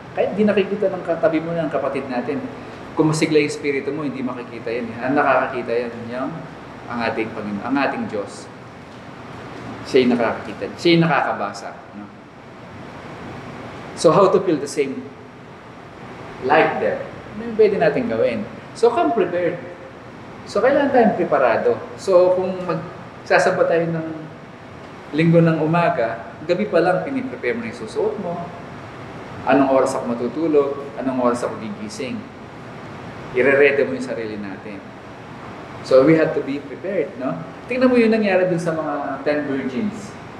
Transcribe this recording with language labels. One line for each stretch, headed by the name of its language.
Filipino: Kahit hindi nakikita ng katabi mo ng kapatid natin. Kung masigla yung espiritu mo, hindi makikita yan. Ang nakakakita yan, yung ang ating Panginoon, ang ating Diyos. Siya yung nakakakita. Siya yung nakakabasa. No?
English: So, how to feel the same like them?
Filipino: Ano yung pwede natin gawin?
English: So, come prepared.
Filipino: So, kailangan tayong preparado. So, kung magsasaba tayo ng linggo ng umaga, gabi pa lang, piniprepare mo na yung susuot mo. Anong oras ako matutulog? Anong oras ako gigising? Ire-ready mo yung sarili natin.
English: So, we have to be prepared, no?
Filipino: Tingnan mo yung nangyari dun sa mga 10 virgins.